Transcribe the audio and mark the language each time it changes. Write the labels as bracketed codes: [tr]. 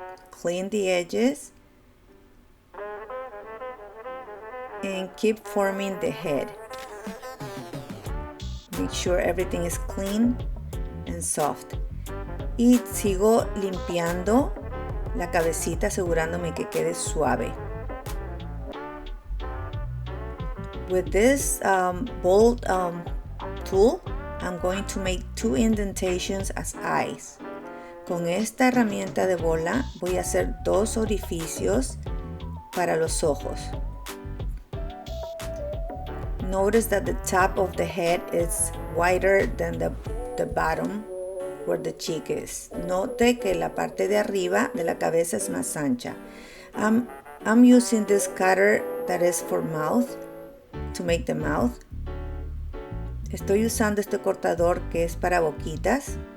[en] Clean the edges and keep forming the head. Make sure everything is clean and soft. [es] Y sigo limpiando la cabecita asegurándome que quede suave. [en] With this bolt tool, I'm going to make 2 indentations as eyes. [es] Con esta herramienta de bola voy a hacer 2 orificios para los ojos. [en] Notice that the top of the head is wider than the bottom where the cheek is. [es] Note que la parte de arriba de la cabeza es más ancha. [en] I'm using this cutter that is for mouth, to make the mouth. [es] Estoy usando este cortador que es para boquitas.